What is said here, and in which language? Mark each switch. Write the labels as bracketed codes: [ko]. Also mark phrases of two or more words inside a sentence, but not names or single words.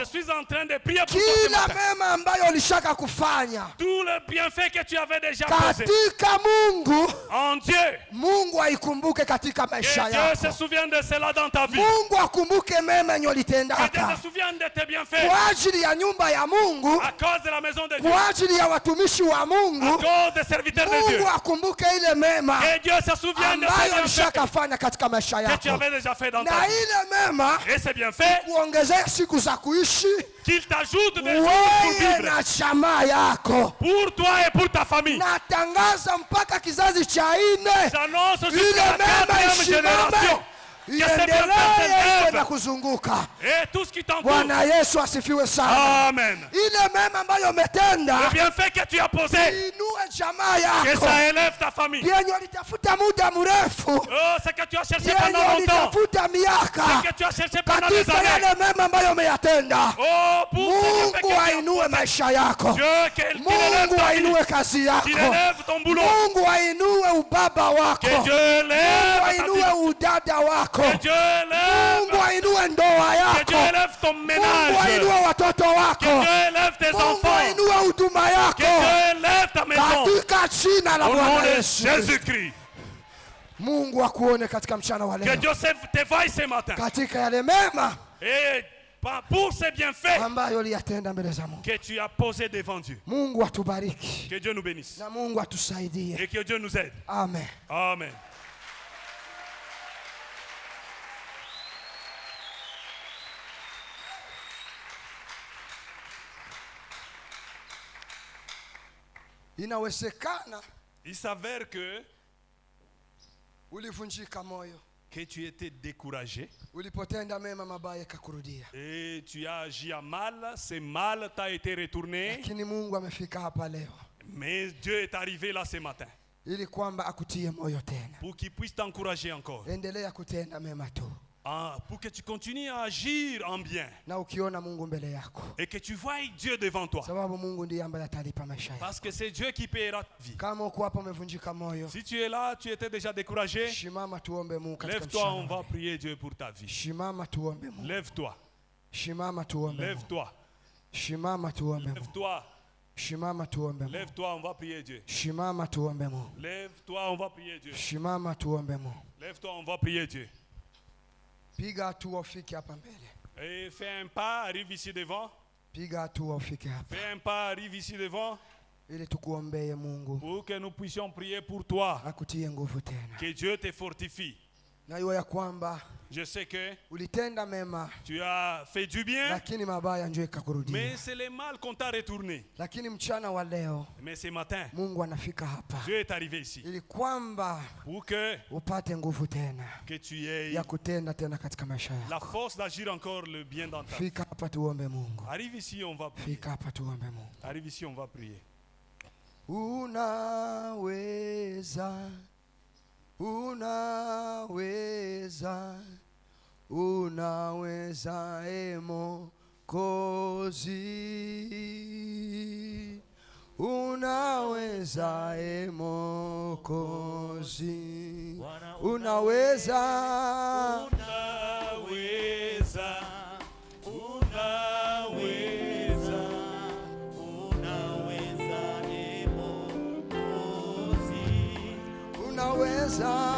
[fr] je suis en train de prier pour toi ce [sw] kila [fr] matin. [sw] mema ambayo ulishaka kufanya [fr] Tout le bienfait que tu avais déjà posé [sw] katika Mungu, [fr] en Dieu, [sw] Mungu aikumbuke katika [fr] que [sw] maisha [fr] Dieu se [sw] yako. [fr] souvienne de cela dans ta vie. [sw] Mungu akumbuke mema yenye [fr] Que Dieu [sw] ulitendaka [fr] se souvienne de tes bienfaits [sw] kwa ajili ya nyumba ya Mungu, [fr] à cause de la maison de Dieu, [sw] kwa ajili ya watumishi wa [fr] à [sw] Mungu. [fr] cause des serviteurs de Dieu. [sw] Mungu akumbuke ile mema [fr] Que Dieu se souvienne de ces [sw] ambayo [fr] bienfaits [sw] ulishakafanya katika maisha [fr] que tu [sw] yako, [fr] avais déjà fait dans ta [sw] na [fr] vie. [sw] ile mema [fr] Et ces bienfaits, [sw] kuongezea siku za kuishi [fr] qu'il t'ajoute des jours pour [sw] wewe [fr] vivre. [sw] na jamaa yako. [fr] Pour toi et pour ta famille. [sw] Natangaza mpaka kizazi cha nne, [fr] J'annonce [sw] ile [fr] jusqu'à la [sw] mema [fr] 4e génération. [sw] isimame, [fr] Que ces bienfaits [sw] iendelee [fr] s'élèvent. [sw] na kuzunguka. [fr] Et tout ce qui t'entoure. [sw] Bwana Yesu asifiwe sana. Amen. Ile mema ambayo [fr] Le [sw] umetenda, [fr] bienfait que tu as posé, [sw] inue jamaa [fr] que [sw] yako [fr] ça élève ta famille. [sw] yenye ulitafuta muda mrefu, [fr] Oh, c'est que tu as cherché [sw] yenye [fr] pendant longtemps. [sw] ulitafuta miaka [fr] C'est que tu as cherché pendant des [sw] katika [fr] années. [sw] yale mema ambayo umeyatenda. [fr] Oh, pour ces bienfaits que [sw] Mungu [fr] tu as [sw] ainue [fr] posé. [sw] maisha yako, [fr] Dieu, qu'il élève [sw] Mungu [fr] ta vie. [sw] ainue kazi [fr] Qu'il [sw] yako, [fr] élève ton boulot. [sw] Mungu ainue ubaba wako, [fr] Que Dieu élève [sw] Mungu [fr] ta [sw] ainue [fr] vie. [sw] udada wako, yako. [fr] Que Dieu élève. [sw] Mungu ainue ndoa [fr] Que Dieu [sw] yako. [fr] élève ton [sw] Mungu [fr] ménage. [sw] ainue watoto [fr] Que [sw] wako. [fr] Dieu élève tes [sw] Mungu [fr] enfants. [sw] ainue huduma [fr] Que [sw] yako. [fr] Dieu élève ta maison. [sw] Katika jina la [fr] Au nom [sw] Bwana [fr] de [sw] Yesu. [fr] Jésus-Christ. [sw] Mungu akuone katika mchana wa [fr] Que [sw] leo. [fr] Dieu te voie ce matin. [sw] Katika yale mema [fr] Et pour ces bienfaits [sw] ambayo uliyatenda mbele za Mungu. [fr] que tu as posés devant Dieu. [sw] Mungu atubariki. [fr] Que Dieu nous bénisse. [sw] Na Mungu atusaidie. [fr] Et que Dieu nous aide. Amen. Amen. [sw] Inawezekana [fr] Il s'avère que [sw] ulivunjika moyo [fr] tu étais découragé [sw] ulipotenda mema mabaya kakurudia, [fr] et tu as agi à mal, c'est mal t'a été retourné, [sw] lakini Mungu amefika hapa leo [fr] mais Dieu est arrivé là ce matin [sw] ili kwamba akutie moyo tena. [fr] pour qu'il puisse t'encourager encore. [sw] Endelea kutenda mema tu, [fr] Pour que tu continues à agir en bien [sw] na ukiona Mungu mbele yako, [fr] et que tu vois Dieu devant toi. [sw] sababu Mungu ndiye ambaye atalipa maisha yako. [fr] Parce que c'est Dieu qui paiera ta vie. [sw] Kama uko hapa umevunjika moyo, [fr] Si tu es là, tu étais déjà découragé, [sw] shimama tuombe Mungu katika [fr] lève-toi, on [sw] mchana. [fr] va prier Dieu pour ta vie. [sw] Shimama tuombe Mungu. [fr] Lève-toi, [sw] Shimama tuombe Mungu. [fr] lève-toi, [sw] Shimama tuombe Mungu. [fr] lève-toi, [sw] Shimama tuombe Mungu. [fr] lève-toi, on va prier Dieu. [sw] Shimama tuombe Mungu. [fr] Lève-toi, on va prier Dieu. [sw] Shimama tuombe Mungu. [fr] Lève-toi, on va prier Dieu. [sw] Piga hatua ufike hapa mbele. [fr] Et fais un pas, arrive ici devant. [sw] Piga hatua ufike hapa [fr] Fais un pas, arrive ici devant [sw] ili tukuombee Mungu [fr] pour que nous puissions prier pour toi. [sw] akutie nguvu tena. [fr] Que Dieu te fortifie. [sw] Najua ya kwamba [fr] Je sais que [sw] ulitenda mema, [fr] tu as fait du bien, [sw] lakini mabaya ndio ikakurudia. [fr] mais c'est le mal qu'on t'a retourné. [sw] Lakini mchana wa leo [fr] Mais ce matin, [sw] Mungu anafika hapa [fr] Dieu est arrivé ici [sw] ili kwamba [fr] pour que [sw] upate nguvu tena [fr] tu aies [sw] ya kutenda tena katika maisha [fr] la [sw] yako. [fr] force d'agir encore le bien dans ta vie. [sw] Fika hapa tuombe Mungu. [fr] Arrive ici, on va prier. [sw] Fika hapa tuombe Mungu. [fr] Arrive ici, on va prier. [sw] Unaweza, unaweza, unaweza Mwokozi, unaweza Mwokozi, unaweza, unaweza,